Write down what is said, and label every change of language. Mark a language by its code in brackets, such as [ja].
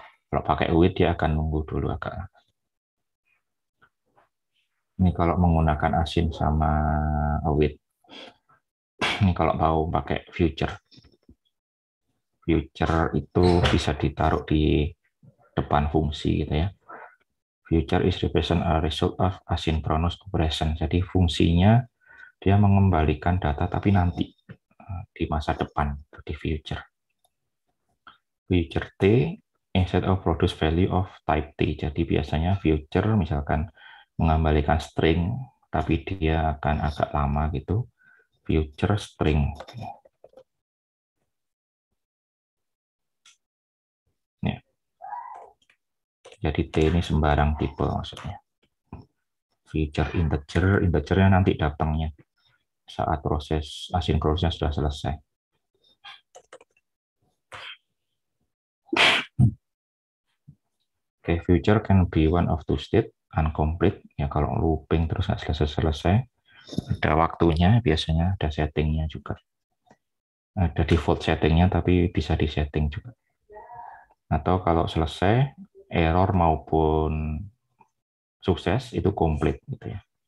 [id] Kalau pakai await dia akan nunggu dulu agak lama. Ini kalau menggunakan async sama await. Ini kalau mau pakai future. Future itu bisa ditaruh di depan fungsi gitu ya. [en] Future is represent a result of asynchronous operation. [id] Jadi fungsinya dia mengembalikan data tapi nanti di masa depan di future. [en] Future T instead of produce value of type T. [id] Jadi biasanya future misalkan mengembalikan string tapi dia akan agak lama gitu. [en] Future string. [id] Ya. Jadi T ini sembarang tipe maksudnya. Future integer, integernya nanti datangnya saat proses asinkronusnya sudah selesai. [en] Okay, future can be one of two state, incomplete. [id] Ya kalau looping terus nggak selesai-selesai, ada waktunya, biasanya ada settingnya juga. Ada default settingnya, tapi bisa disetting juga. Atau kalau selesai, error maupun sukses itu komplit gitu ya.